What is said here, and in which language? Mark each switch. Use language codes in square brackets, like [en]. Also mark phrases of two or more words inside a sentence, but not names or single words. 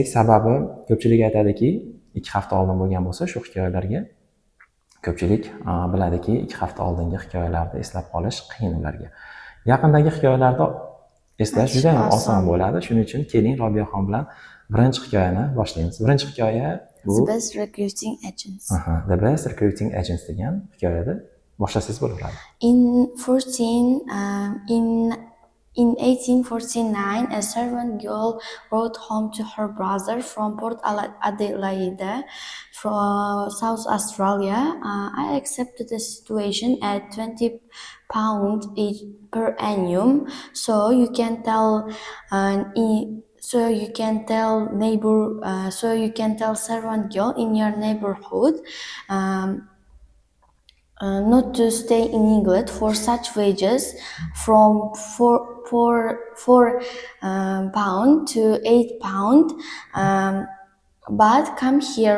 [uz] Sababi ko'pchilik aytadiki, 2 hafta oldin bo'lgan bo'lsa shu hikoyalarga ko'pchilik biladiki, 2 hafta oldingi hikoyalarni eslab qolish qiyin ularga. Yaqindagi hikoyalarni eslash juda ham oson bo'ladi. Shuning uchun keling Robiyaxon bilan birinchi hikoyani boshlaymiz. Birinchi hikoya bu The Best Recruiting Agents. The Best Recruiting Agents degan hikoyada boshlasangiz bo'laveradi. [en] In 1849, a servant girl wrote home to her brother from Port Adelaide, from South Australia. I accepted the situation at £20 each per annum, so you can tell servant girl in your neighborhood not to stay in England for such wages from £4 to £8, but come here.